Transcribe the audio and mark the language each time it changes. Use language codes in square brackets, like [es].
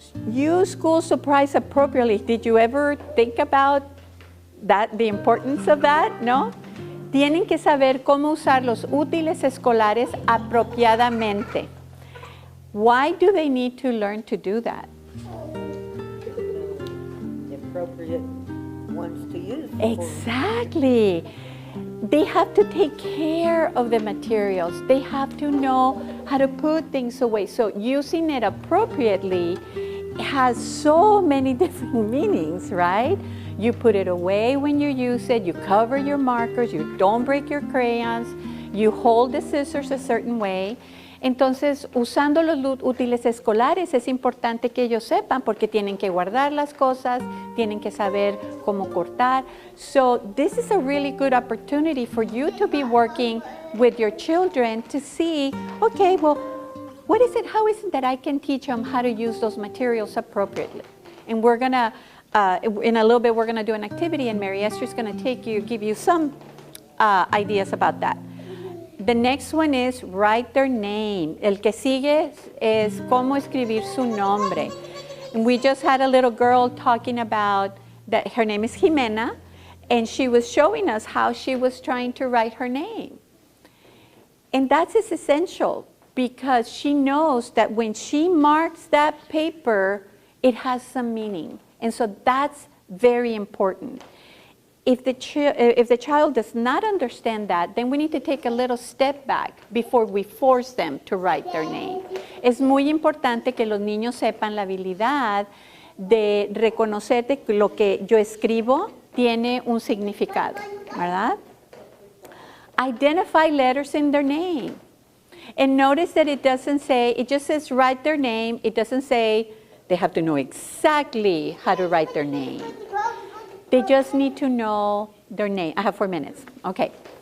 [en] Use school supplies appropriately. Did you ever think about that, the importance of that? No. [es] Tienen que saber cómo usar los útiles escolares apropiadamente. [en] Why do they need to learn to do that? The appropriate ones to use. Exactly. They have to take care of the materials. They have to know how to put things away. So using it appropriately has so many different meanings, right? You put it away when you use it, you cover your markers, you don't break your crayons, you hold the scissors a certain way. [es] Entonces, usando los útiles escolares es importante que ellos sepan porque tienen que guardar las cosas, tienen que saber cómo cortar. [en] So this is a really good opportunity for you to be working with your children to see, okay, well, what is it, how is it that I can teach them how to use those materials appropriately? And we're gonna, in a little bit, we're gonna do an activity and Mary Esther's gonna give you some ideas about that. The next one is write their name. [es] El que sigue es cómo escribir su nombre. [en] And we just had a little girl talking about that her name is Jimena, and she was showing us how she was trying to write her name. And that's essential because she knows that when she marks that paper, it has some meaning. And so that's very important. If the child does not understand that, then we need to take a little step back before we force them to write their name. [es] Es muy importante que los niños sepan la habilidad de reconocer que lo que yo escribo tiene un significado, ¿verdad? [en] Identify letters in their name. And notice that it doesn't say, it just says write their name. It doesn't say they have to know exactly how to write their name. They just need to know their name. I have 4 minutes. Okay.